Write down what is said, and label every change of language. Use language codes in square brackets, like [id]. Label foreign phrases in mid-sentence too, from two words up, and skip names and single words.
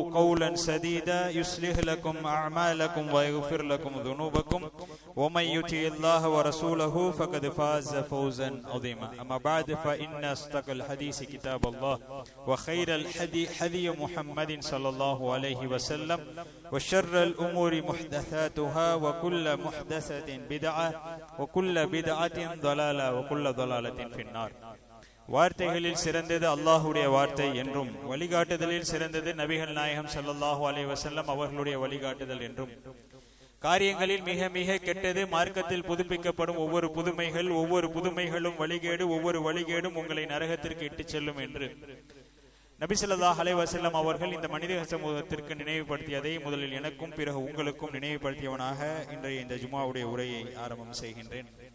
[ar] قولا سديدا يصلح لكم أعمالكم ويغفر لكم ذنوبكم ومن يطع الله ورسوله فقد فاز فوزا عظيما أما بعد فإن أصدق الحديث كتاب الله وخير الهدي هدي محمد صلى الله عليه وسلم وشر الأمور محدثاتها وكل محدثة بدعة وكل بدعة ضلالة وكل ضلالة في النار. [ta] வார்த்தைகளில் சிறந்தது அல்லாஹ்வுடைய வார்த்தை என்றும் வழிகாட்டுதலில் சிறந்தது நபிகள் நாயகம் [ar] صلى الله عليه وسلم [ta] அவர்களுடைய வழிகாட்டுதல் என்றும் காரியங்களில் மிக மிக கெட்டது மார்க்கத்தில் புதுப்பிக்கப்படும் ஒவ்வொரு புதுமைகளும் வழிகேடு, ஒவ்வொரு வழிகேடும் உங்களை நரகத்திற்கு இட்டுச் செல்லும் என்று நபி [ar] صلى الله عليه وسلم [ta] அவர்கள் இந்த மனித சமூகத்திற்கு நினைவுபடுத்தியதை முதலில் எனக்கும் பிறகு உங்களுக்கும் நினைவுபடுத்தியவனாக இன்றைய இந்த ஜும்ஆவுடைய உரையை ஆரம்பம் செய்கின்றேன்.